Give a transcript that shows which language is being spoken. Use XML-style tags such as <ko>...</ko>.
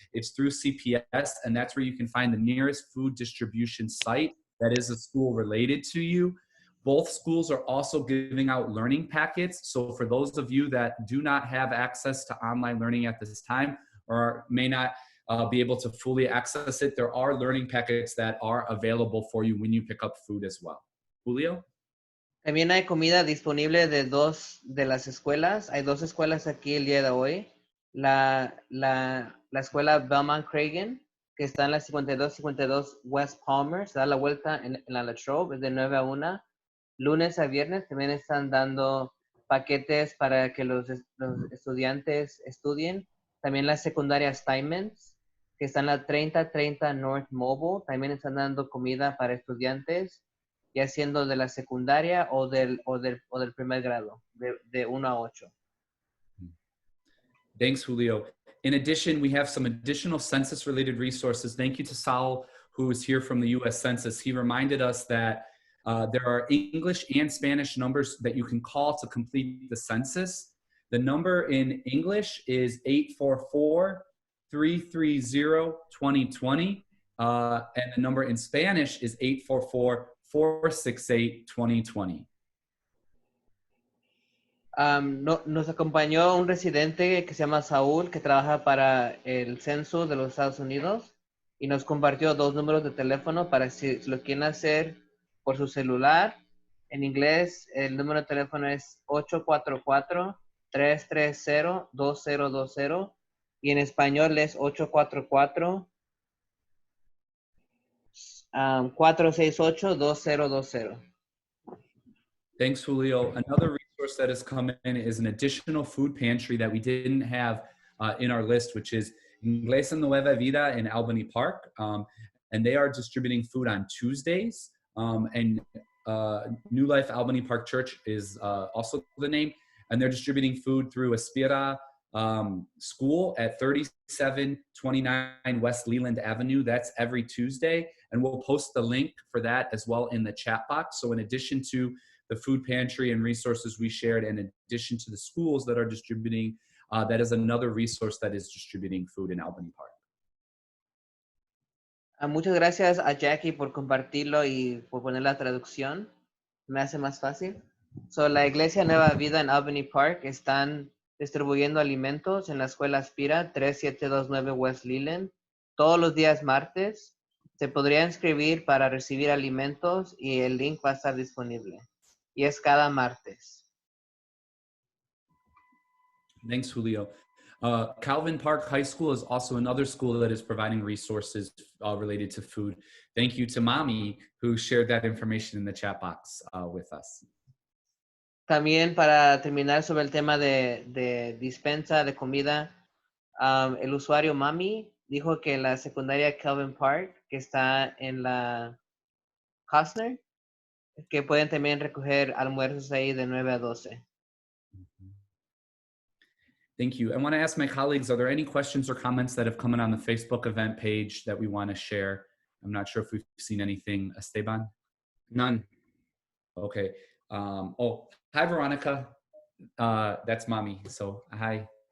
<en>It's through CPS, and that's where you can find the nearest food distribution site that is a school related to you. Both schools are also giving out learning packets. So for those of you that do not have access to online learning at this time or may not be able to fully access it, there are learning packets that are available for you when you pick up food as well. Julio?</en> <es>También hay comida disponible de dos de las escuelas. Hay dos escuelas aquí el día de hoy. La escuela Belmont Cragin, que está en la 5252 West Palmer, se da la vuelta en la Latrobe, es de 9 a 1. Lunes a viernes también están dando paquetes para que los estudiantes estudien. También la secundaria Steinmetz que está en la 3030 North Mobile. También están dando comida para estudiantes, ya siendo de la secundaria o del primer grado, de 1 a 8.</es> <en>Thanks, Julio. In addition, we have some additional census-related resources. Thank you to Saul, who is here from the U.S. Census. He reminded us that there are English and Spanish numbers that you can call to complete the census. The number in English is 844-330-2020, and the number in Spanish is 844-468-2020.</en> <es>Nos acompañó un residente que se llama Saúl, que trabaja para el censo de los Estados Unidos, y nos compartió 2 números de teléfono para si lo quieren hacer por su celular. En inglés, el número de teléfono es 844-330-2020, y en español es 844-468-2020.</es> <en>Thanks, Julio. Another resource that has come in is an additional food pantry that we didn't have in our list, which is Iglesia Nueva Vida in Albany Park. And they are distributing food on Tuesdays. And New Life Albany Park Church is also the name. And they're distributing food through Aspira School at 3729 West Leland Avenue. That's every Tuesday. And we'll post the link for that as well in the chat box. So in addition to the food pantry and resources we shared, in addition to the schools that are distributing, that is another resource that is distributing food in Albany Park.</en> <es>Muchas gracias a Jackie por compartirlo y por poner la traducción. Me hace más fácil. So, la Iglesia Nueva Vida en Albany Park están distribuyendo alimentos en la escuela Aspira 3729 West Leland todos los días martes. Se podría inscribir para recibir alimentos y el link va a estar disponible. Y es cada martes.</es> <en>Thanks, Julio. Calvin Park High School is also another school that is providing resources related to food. Thank you to Mommy, who shared that information in the chat box with us.</en> <es>También para terminar sobre el tema de dispensa de comida, el usuario Mami dijo que la secundaria Calvin Park, que está en la Costner, que pueden también recoger almuerzos ahí de 9 a 12.</es> <en>Thank you. I want to ask my colleagues, are there any questions or comments that have come in on the Facebook event page that we want to share? I'm not sure if we've seen anything. Esteban? None. Okay. Oh, hi, Veronica. That's Mommy. So hi.</en>